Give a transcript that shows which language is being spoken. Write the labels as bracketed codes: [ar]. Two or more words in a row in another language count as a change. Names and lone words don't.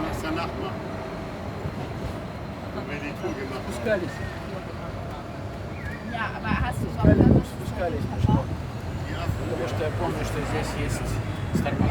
[ru] Спускались. [de] Ja, aber hast du überhaupt [ru] Спускались пешком. Потому что я помню, что здесь есть [de] Ja, Starbucks.